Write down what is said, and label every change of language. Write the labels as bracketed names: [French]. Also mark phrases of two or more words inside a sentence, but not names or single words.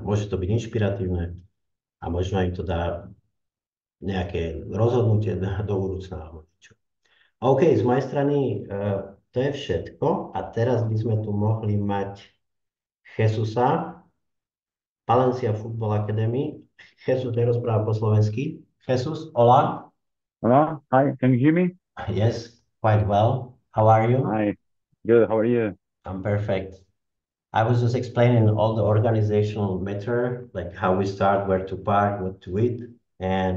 [Slovak] Môže to byť inšpiratívne a možno im to dá nejaké rozhodnutie do budúcna alebo niečo. OK, z mojej strany to je všetko a teraz by sme tu mohli mať Jesusa, Palencia Football Academy. Jesus nerozpráva po slovensky. [Spanish] Jesus, hola. [English] Hello, hi, can you hear me? Yes, quite well. How are you? Hi, good, how are you? I'm perfect. I was just explaining all the organizational matter, like how we start, where to park, what to eat. And